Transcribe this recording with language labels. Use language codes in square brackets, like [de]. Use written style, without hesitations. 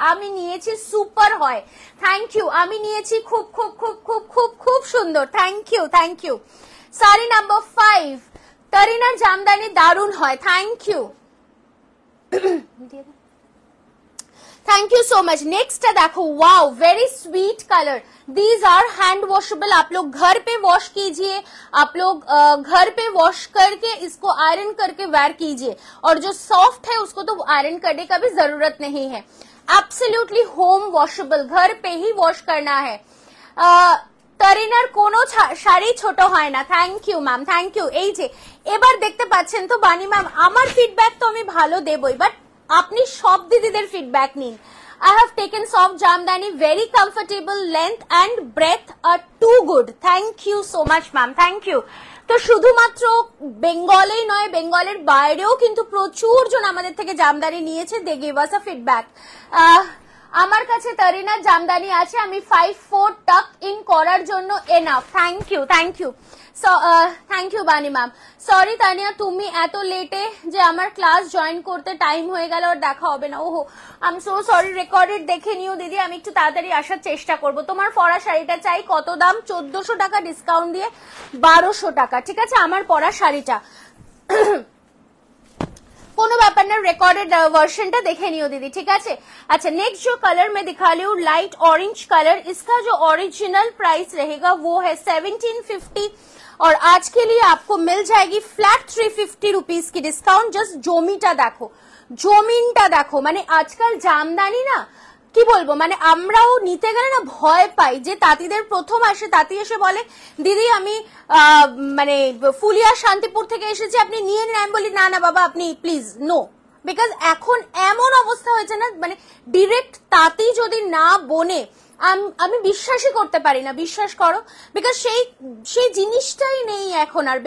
[bn] আমি নিয়েছি, সুপার হয়, থ্যাংক ইউ। আমি নিয়েছি, খুব খুব খুব খুব খুব খুব সুন্দর, thank you thank you. Sari number 5, তরিনার Jamdani দারুণ হয়, thank you [en] Thank you so much. Next देखो, wow very sweet colour, these are hand washable. [hi] आप लोग घर पे वॉश कीजिए, आप लोग घर पे वॉश करके इसको आयरन करके वेयर कीजिए, और जो सॉफ्ट है उसको तो आयरन करने का भी जरूरत नहीं है, एब्सोल्युटली होम वॉशेबल, घर पे ही वॉश करना है। [bn] তরিনার কোনো শাড়ি ছোট হয় না, thank you ma'am, thank you. এই যে এবার দেখতে পাচ্ছেন তো বানি ম্যাম, আমার ফিডব্যাক তো আমি ভালো দেবই, বাট আপনি সব দিদিদের ফিডব্যাক নিন। [en] I have taken soft jamdani, very comfortable, length and breadth are too good. Thank you so much ma'am, thank you. [bn] তো শুধুমাত্র বেঙ্গলেই নয়, বেঙ্গলের বাইরেও কিন্তু প্রচুর জন আমাদের থেকে জামদানি নিয়েছে, [en] They gave us a feedback. [bn] আমার কাছে তারিনা জামদানি আছে, আমি 5/4 টাক ইন করার জন্য enough. Thank you, thank you, thank you বানি ম্যাম। সরি তানিয়া, তুমি এত লেটে যে আমার ক্লাস জয়েন করতে টাইম হয়ে গেল আর দেখা হবে না। ওহো, [en] I am so sorry, [bn] recorded দেখে নিও দিদি, আমি একটু তাড়াতাড়ি আসার চেষ্টা করব। তোমার পরা শাড়িটা চাই, কত দাম? 1400 টাকা ডিসকাউন্ট দিয়ে 1200 টাকা, ঠিক আছে আমার পরা শাড়িটা। কোনো ব্যাপার না, রেকর্डेड वर्जनটা দেখে নিও दीदी, ठीक है। [hi] अच्छा, नेक्स्ट जो कलर मैं दिखा रही हूँ लाइट ऑरेंज कलर, इसका जो ओरिजिनल प्राइस रहेगा वो है 1750 और आज के लिए आपको मिल जाएगी फ्लैट 350 रुपीज की डिस्काउंट। [bn] जस्ट জমিটা দেখো, জমিনটা দেখো, মানে আজকাল জামদানি না কি বলবো, মানে আমরাও নিতে গেলে না ভয় পাই। যে তাঁতিদের প্রথম আসে, তাঁতি এসে বলে দিদি আমি মানে ফুলিয়া শান্তিপুর থেকে এসেছি, আপনি নিয়ে নিন। আমি বলি না না বাবা, আপনি প্লিজ নো, বিকজ এখন এমন অবস্থা হয়েছে না, মানে ডিরেক্ট তাঁতি যদি না বনে আমি বিশ্বাসই করতে পারি না, বিশ্বাস করো, বিকজ সেই জিনিসটাই নেই এখন আর।